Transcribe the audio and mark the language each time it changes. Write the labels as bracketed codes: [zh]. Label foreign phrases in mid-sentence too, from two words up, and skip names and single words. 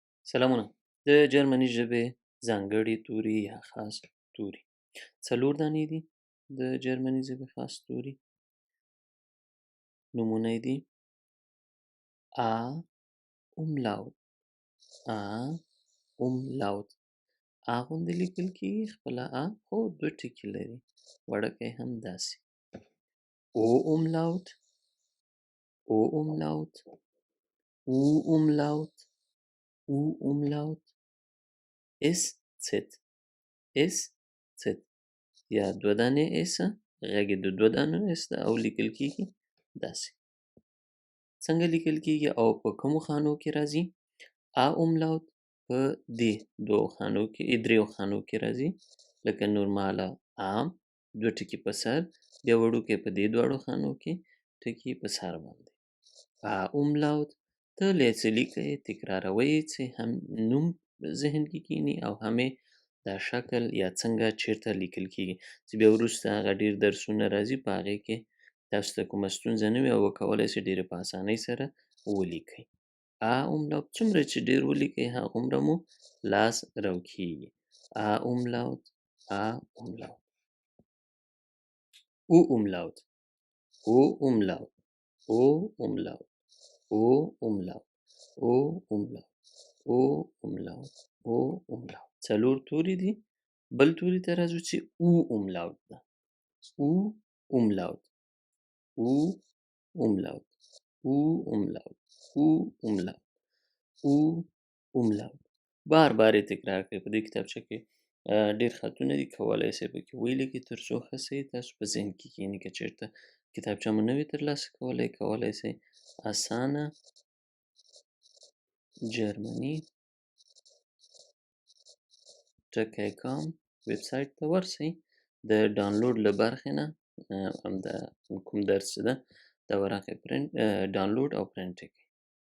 [ps] سلامونه. د جرمني ژبې ځانګړي توري یا خاص توري 4 دانې دي. د جرمني ژبې خاص توري نومونه یې دي: [de] A umlaut A umlaut A [ps] غوندې لیکل کېږي، خپله A، خو 2 ټکي لري، وړوکی هم داسې. [de] O umlaut O umlaut U umlaut U umlaut SZ SZ [ps] یا 2 دانې S، غږ یې د 2 دانو S ده او لیکل کېږي داسې. څنګه لیکل کېږي او په کومو خانو کې راځي؟ [de] A umlaut [ps] په دې 2 خانو کې 3 خانو کې راځي، لکه نورماله A 2 ټکي په سر، بیا وړوکی په دې 2 خانو کې ټکي په سر باندې. [de] A umlaut [ps] ته لیکه لیکئ، تکراروئ چې هم نوم ذهن کې کېني او هم دا شکل یا څنګه چیرته لیکل کېږي، چې بیا وروسته هغه ډېر درسونه راځي، په هغې کې تاسو ته کومه ستونزه نه وي او وکولی شئ ډېرې په اسانۍ سره ولیکئ. [de] A umlaut [ps] څومره چې ډېر ولیکئ هغومره مو لاس راوکېږي. [de] A umlaut A umlaut U umlaut O umlaut O umlaut O umlaut O umlaut O umlaut O umlaut [ps] 4 توري دي. بل توري ته راځو چې [de] O umlaut [ps] ده. [de] O umlaut O umlaut O umlaut O umlaut O umlaut [ps] بار بار یې تکرار کړئ. په دې کتابچه کې ډېر خطونه دي، کولی شئ پکې ولیکئ تر څو ښه سي تاسو په ذهن کې کښېني. که چېرته کتابچه مو نه وي ترلاسه کولی شئ اسانه جرمني .com ویب سایټ ته ورسئ، د ډاونلوډ له برخې نه همدا کوم درس چې ده دا ورقې ډاونلوډ او پرنټ یې کړئ.